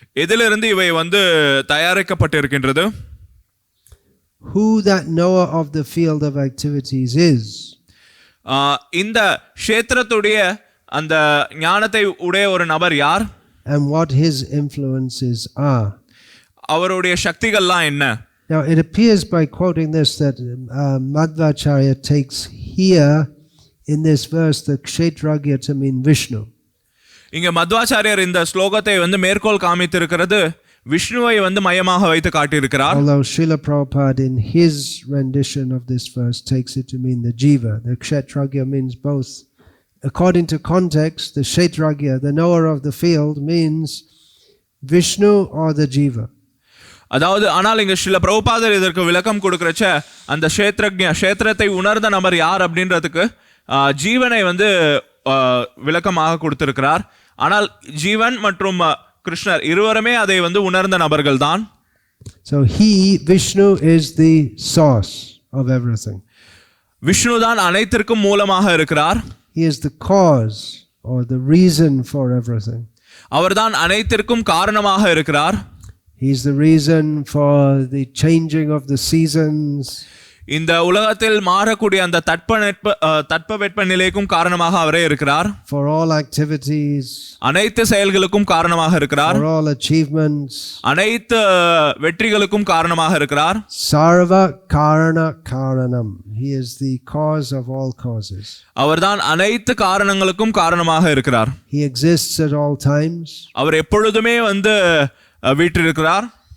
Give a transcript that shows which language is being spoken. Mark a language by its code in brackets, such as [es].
[ta] எதிலிருந்து இவை வந்து தயாரிக்கப்பட்டு இருக்கின்றது? [en] Who that knower of the field of activities is. [ta] இந்த க்ஷேத்திரத்துடைய அந்த ஞானத்தை உடைய ஒரு நபர் யார்? [en] And what his influences are. [ta] அவருடைய சக்திகள்லாம் என்ன? [en] Now it appears by quoting this that Madhvacharya takes here in this verse the kshetragya to mean Vishnu. [ta] இங்க மத்வாச்சாரியர் இந்த ஸ்லோகத்தை வந்து மேற்கோள் காமித்திருக்கிறது விஷ்ணுவை வந்து மையமாக வைத்து காட்டியிருக்கிறார். [en] Although Srila Prabhupada in his rendition of this verse takes it to mean the jiva. The kshetragya means both. According to context, the kshetragya, the knower of the field, means Vishnu or the jiva. [ta] அதாவது ஆனால் இங்க ஸ்ரீல பிரபுபாதர் இதற்கு விளக்கம் கொடுக்கறச்ச அந்த க்ஷேத்திரத்தை உணர்ந்த நபர் யார் அப்படின்றதுக்கு ஜீவனை வந்து விளக்கமாக கொடுத்திருக்கிறார். ஆனால் ஜீவன் மற்றும் கிருஷ்ணர் இருவருமே அதை வந்து உணர்ந்த நபர்கள் தான். [en] So Vishnu is the source of everything. [ta] Vishnu தான் அனைத்திற்கும் மூலமாக இருக்கிறார். [en] He is the cause or the reason for everything. [ta] அவர்தான் அனைத்திற்கும் காரணமாக இருக்கிறார். [en] He is the reason for the changing of the seasons. [ta] இந்த உலகத்தில் மாறக்கூடிய அந்த தட்பவெட்ப நிலைக்கும் காரணமாக அவரே இருக்கிறார். [en] For all activities. [ta] அனைத்து செயல்களுக்கும் காரணமாக இருக்கிறார். [en] For all achievements. [ta] அனைத்து வெற்றிகளுக்கும் காரணமாக இருக்கிறார். [sa] Sarva karana karanam. [en] He is the cause of all causes. [ta] அவர்தான் அனைத்து காரணங்களுக்கும் காரணமாக இருக்கிறார். [en] He exists at all times. [ta] அவர் எப்பொழுதுமே வந்து வீற்றிருக்கிறார்.